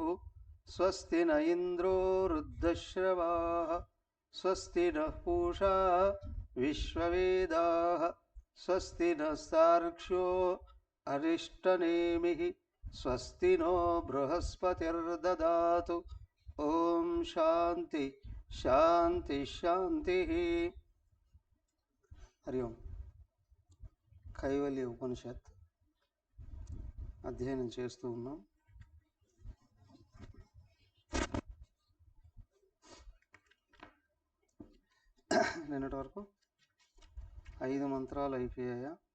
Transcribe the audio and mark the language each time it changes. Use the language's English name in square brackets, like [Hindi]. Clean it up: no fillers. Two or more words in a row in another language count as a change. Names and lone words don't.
[Sanskrit] स्वस्ति न इन्द्रो वृद्धश्रवाः स्वस्ति नः पूषा विश्ववेदाः स्वस्ति नस्तार्क्ष्यो अरिष्टनेमिः स्वस्ति नो बृहस्पतिर्ददातु। ओम शांति शांति शांति। हरि ओम। [Telugu] కైవల్య ఉపనిషత్ అధ్యయనం చేస్తూ ఉన్నాం. నిన్నటి వరకు 5 మంత్రాలు అయిపోయాయా?